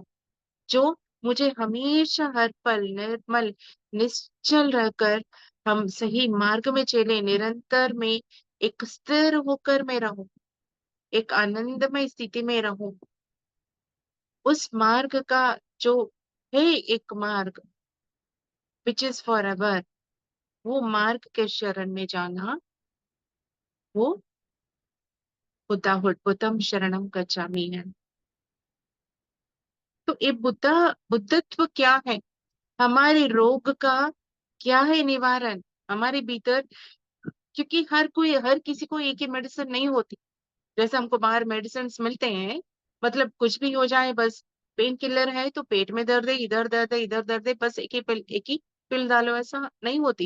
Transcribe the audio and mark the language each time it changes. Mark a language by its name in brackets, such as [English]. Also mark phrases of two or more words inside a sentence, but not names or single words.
[Hindi] जो मुझे हमेशा हर पल निर्मल निश्चल रहकर हम सही मार्ग में चले, निरंतर में एक स्थिर होकर मैं रहूं, एक आनंदमय स्थिति में रहूं, उस मार्ग का जो है एक मार्ग [English] which is for ever, [Hindi] वो मार्ग के शरण में जाना, वो बुद्धाहुड, [Pali] बुद्धम शरणम गच्छामि [Hindi] है। तो ये बुद्धत्व क्या है? हमारे रोग का क्या है निवारण? हमारे भीतर, क्योंकि हर किसी को एक ही मेडिसिन नहीं होती। जैसे हमको बाहर मेडिसिन मिलते हैं, मतलब कुछ भी हो जाए, बस [English] pain killer [Hindi] है तो पेट में दर्द है, इधर दर्द है, इधर दर्द है, बस एक ही पिल डालो, ऐसा नहीं होती।